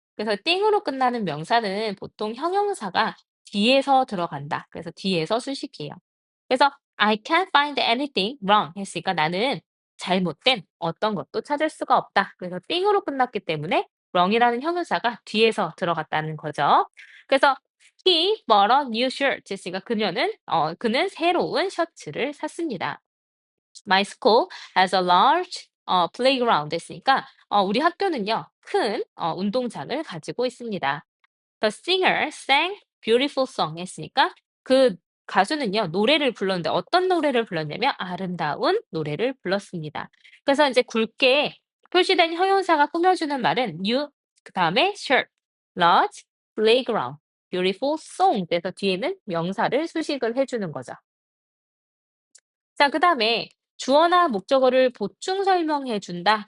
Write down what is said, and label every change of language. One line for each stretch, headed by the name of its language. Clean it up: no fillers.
Korean: 그래서 띵으로 끝나는 명사는 보통 형용사가 뒤에서 들어간다. 그래서 뒤에서 수식이에요. 그래서
English: I can't find anything wrong
Korean: 했으니까 나는 잘못된 어떤 것도 찾을 수가 없다. 그래서 띵으로 끝났기 때문에 wrong이라는 형용사가 뒤에서 들어갔다는 거죠. 그래서
English: He bought a new shirt.
Korean: 했으니까 그는 새로운 셔츠를 샀습니다.
English: My school has a large playground.
Korean: 했으니까 우리 학교는요 큰 운동장을 가지고 있습니다.
English: The singer sang beautiful song.
Korean: 했으니까 그 가수는요 노래를 불렀는데 어떤 노래를 불렀냐면 아름다운 노래를 불렀습니다. 그래서 이제 굵게 표시된 형용사가 꾸며주는 말은 new 그다음에 shirt, large, playground, beautiful song. 그래서 뒤에는 명사를 수식을 해주는 거죠. 자, 그다음에 주어나 목적어를 보충 설명해 준다.